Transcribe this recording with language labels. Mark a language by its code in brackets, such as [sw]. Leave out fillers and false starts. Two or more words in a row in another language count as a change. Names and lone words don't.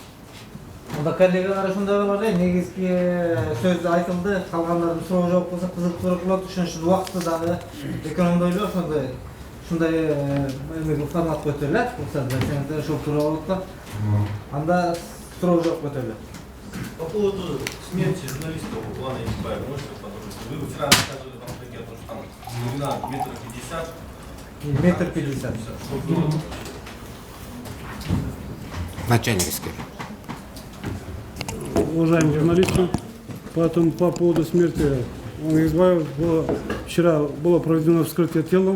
[ky] Онда коллегалар ушундай болор да, негизги сөз айтылды, калгандардын суроо жооп кылса кызык болот. Ошон үчүн убакытты дагы экономдой эле ушундай формат көтөрүлөт. Кылсаңыздар ошол туура болот да. Анда суроо жооп көтөрүлөт. [ru] По поводу смерти журналиста Улана Исбаева, можете подробности? Вы вчера рассказывали в Амфрике о том, что там глубина 1,50 м. Что было? Начальник. Уважаемые журналисты, по поводу смерти Исбаева, вчера было проведено вскрытие тела.